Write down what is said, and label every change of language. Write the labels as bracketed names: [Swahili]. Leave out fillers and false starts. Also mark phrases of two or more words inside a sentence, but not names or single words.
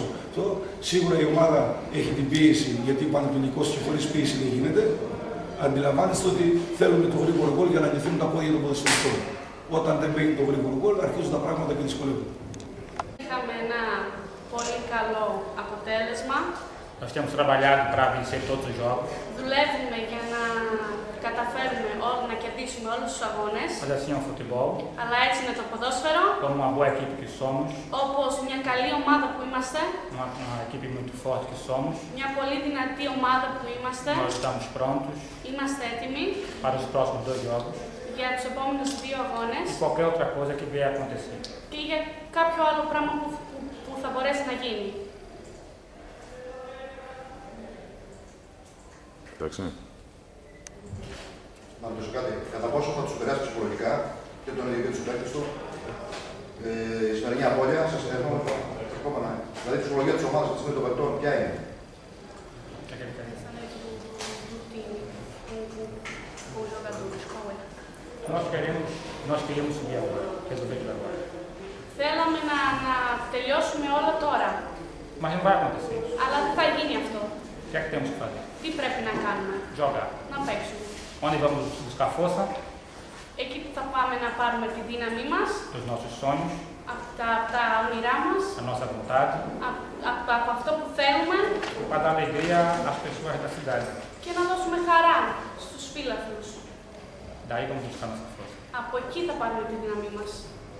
[Greek] Σίγουρα η ομάδα έχει την πίεση, γιατί πανετολικός και χωρίς πίεση δεν γίνεται. Αντιλαμβάνεστε ότι θέλουμε το γρήγορο γκολ για να λυθούν τα πόδια των ποδοσφαιριστών. Όταν δεν μπαίνει το γρήγορο γκολ, αρχίζουν τα πράγματα και δυσκολεύουν. Είχαμε ένα πολύ καλό αποτέλεσμα. [Portuguese] Nós temos trabalhado para vencer todos os jogos. [Greek] Δουλεύουμε για να καταφέρουμε να κερδίσουμε όλους τους αγώνες. [Portuguese] Mas assim é o futebol. [Greek] Αλλά έτσι είναι το ποδόσφαιρο. [Portuguese] Como uma boa equipe que somos. [Greek] Όπως μια καλή ομάδα που είμαστε. [Portuguese] Uma equipe muito forte que somos. [Greek] Μια πολύ δυνατή ομάδα που είμαστε. [Portuguese] Nós estamos prontos. [Greek] Είμαστε έτοιμοι. [Portuguese] Para os próximos 2 jogos. [Greek] Για τους επόμενους 2 αγώνες. [Portuguese] E qualquer outra coisa que vier a acontecer. [Greek] Και για κάποιο άλλο πράγμα που θα μπορέσει να γίνει. Εντάξει. Να ρωτήσω κάτι. Κατά πόσο θα τους επηρεάσει ψυχολογικά και τον ίδιο του παίκτες του η σημερινή απώλεια, σας ερχόμενα. Δηλαδή η ψυχολογία της ομάδας της των παικτών, ποια είναι? [Portuguese] Nós queríamos subir agora, resolver tudo agora. [Greek] Θέλαμε να τελειώσουμε όλα τώρα. [Portuguese] Mas não vai acontecer isso. [Greek] Αλλά δεν θα γίνει αυτό. [Portuguese] O que é que temos que fazer? [Greek] Τι πρέπει να κάνουμε? [Portuguese] Jogar. [Greek] Να παίξουμε. [Portuguese] Onde vamos buscar força? [Greek] Εκεί που θα πάμε να πάρουμε τη δύναμή μας. [Portuguese] Dos nossos sonhos. [Greek] Από τα όνειρά μας. [Portuguese] A nossa vontade. [Greek] Από αυτό που θέλουμε. [Portuguese] Para dar alegria às pessoas da cidade. [Greek] Και να δώσουμε χαρά στους φίλαθλους. [Portuguese] Daí vamos buscar nossa força. [Greek] Από εκεί θα πάρουμε τη δύναμή μας.